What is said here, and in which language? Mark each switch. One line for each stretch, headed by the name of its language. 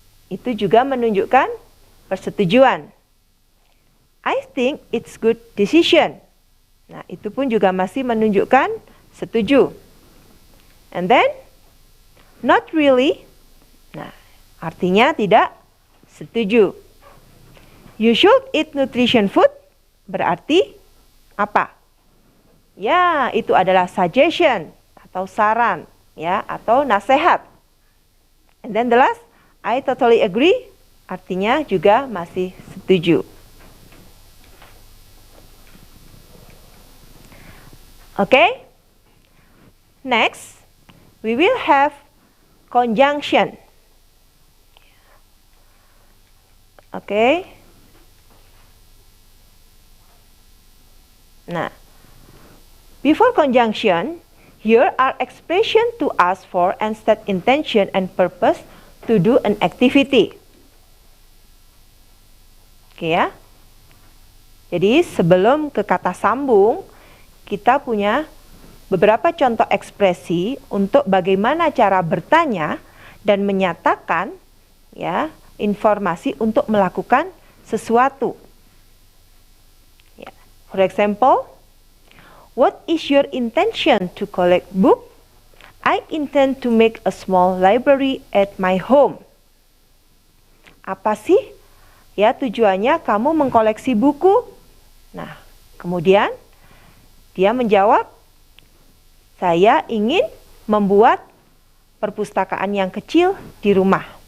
Indonesian: Itu juga menunjukkan persetujuan.
English: I think it's good decision.
Indonesian: Nah, itu pun juga masih menunjukkan setuju.
English: And then, not really.
Indonesian: Nah, artinya tidak setuju.
English: You should eat nutrition food
Indonesian: berarti apa? Ya, itu adalah suggestion atau saran, ya, atau nasihat.
English: And then the last, I totally agree,
Indonesian: artinya juga masih setuju.
English: Okay? Next, we will have conjunction. Okay? Nah, before conjunction, here are expressions to ask for and state intention and purpose to do an activity.
Indonesian: Oke ya. Jadi sebelum ke kata sambung, kita punya beberapa contoh ekspresi untuk bagaimana cara bertanya dan menyatakan ya informasi untuk melakukan sesuatu.
English: For example, what is your intention to collect book? I intend to make a small library at my home.
Indonesian: Apa sih ya tujuannya kamu mengkoleksi buku? Nah, kemudian dia menjawab, saya ingin membuat perpustakaan yang kecil di rumah.